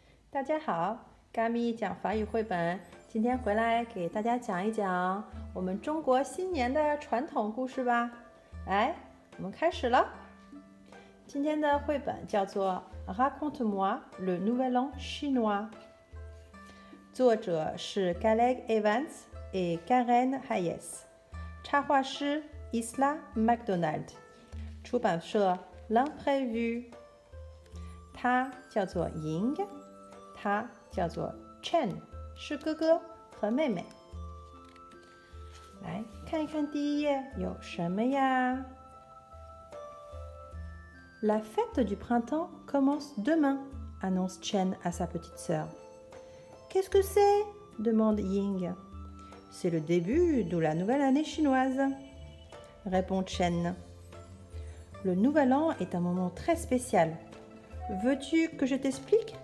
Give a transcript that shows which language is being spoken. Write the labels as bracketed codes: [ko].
[zh] 大家好，咖咪讲法语绘本，今天回来给大家讲一讲我们中国新年的传统故事吧。来，我们开始了。今天的绘本叫做《Raconte-moi le Nouvel An chinois》，作者是 Caleb Evans et Karen Hayes， 插画师 Isla McDonald， 出版社 L'Imprévu。他叫做 Ying， 他叫做 Chen， 是哥哥和妹妹。来看一看第一页有什么呀？ [fr] La fête du printemps commence demain, annonce Chen à sa petite sœur. Qu'est-ce que c'est? Demande Ying. C'est le début de la nouvelle année chinoise, répond Chen. Le nouvel an est un moment très spécial. Veux-tu que je t'explique?